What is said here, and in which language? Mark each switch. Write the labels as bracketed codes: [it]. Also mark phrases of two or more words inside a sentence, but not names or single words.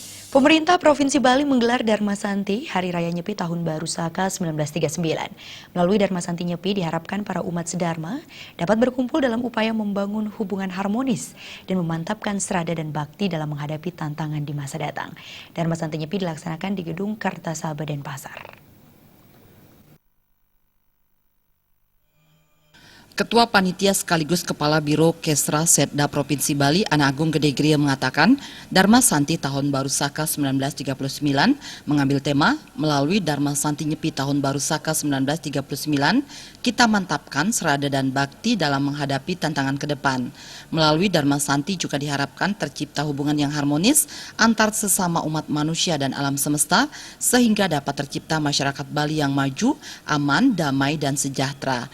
[id] Pemerintah Provinsi Bali menggelar Dharma Santi Hari Raya Nyepi Tahun Baru Saka 1939. Melalui Dharma Santi Nyepi diharapkan para umat sedharma dapat berkumpul dalam upaya membangun hubungan harmonis dan memantapkan serada dan bakti dalam menghadapi tantangan di masa datang. Dharma Santi Nyepi dilaksanakan di Gedung Kartasaba Denpasar. Ketua Panitia sekaligus Kepala Biro Kesra Setda Provinsi Bali, Ana Agung Gede Gria mengatakan, Dharma Santi Tahun Baru Saka 1939 mengambil tema melalui Dharma Santi Nyepi Tahun Baru Saka 1939, kita mantapkan serada dan bakti dalam menghadapi tantangan ke depan. Melalui Dharma Santi juga diharapkan tercipta hubungan yang harmonis antar sesama umat manusia dan alam semesta, sehingga dapat tercipta masyarakat Bali yang maju, aman, damai, dan sejahtera.